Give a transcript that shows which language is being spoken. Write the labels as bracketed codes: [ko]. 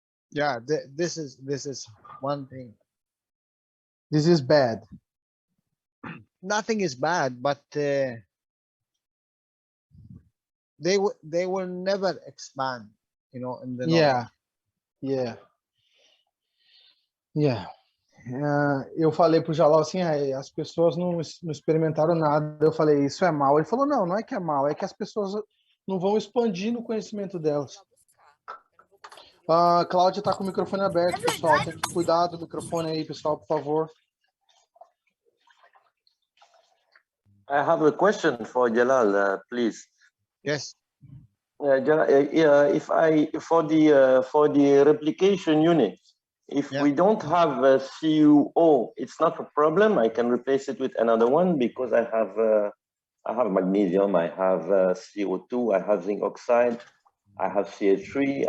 [en] Yeah, this is one thing. This is bad. Nothing is bad, but they will never expand, you know, in the knowledge. Yeah. Yeah. [pt] Eu falei pro Jalal assim, as pessoas não experimentaram nada. Eu falei, isso é mal. Ele falou, não é que é mal, é que as pessoas não vão expandir o conhecimento delas. A Cláudia está com o microfone aberto, pessoal. Tem que cuidar do microfone aí, pessoal, por favor. [en] I have a question for Jalal, please. Yes. Jalal, for the replication unit, if we don't have a CuO, it's not a problem. I can replace it with another one because I have magnesium, I have CO2, I have zinc oxide, I have CH3.